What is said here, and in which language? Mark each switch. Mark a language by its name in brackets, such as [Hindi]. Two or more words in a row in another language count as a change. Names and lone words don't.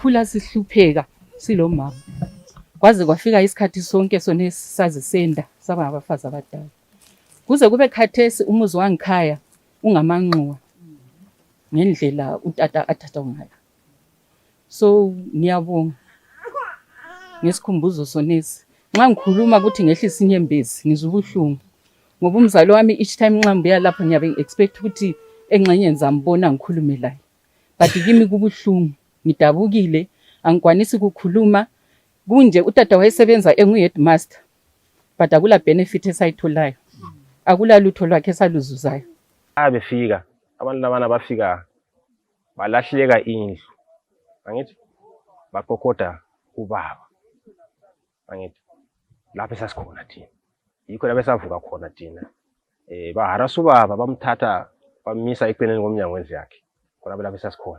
[North Ndebele] Sakhula sihlupheka silomama. kwaze kwafika isikhathi sonke sona sazisenda saba abafazi abadala kuze kube khathesi umuzi wangikhaya ungamanxuwa ngendlela utata athatha ngayo. So ngiyabonga ngesikhumbuzo sonesi. Nxa ngikhuluma ukuthi ngehlisa inyembezi ngizwa ubuhlungu ngoba umzali wami [English] each time [North Ndebele] nxa ngibuya lapha ngiyabe expect ukuthi engxenyeni zambona ngikhulume laye, but kimi kubuhlungu, ngidabukile, angikwanisi ukukhuluma. Kunje utata wayesebenza engu-headmaster but akula benefit esayitholayo, akula lutho lwakhe esaluzuzayo. Befika abantu labana bafika balahleka indlu, angithi bakokoda ubaba, angithi lapho esasikhona thina, yikho lapho esavuka khona thina. Baharasa ubaba bamthatha bamisa eceleni komnyango wendlu yakhe, khona lapho esasikhona.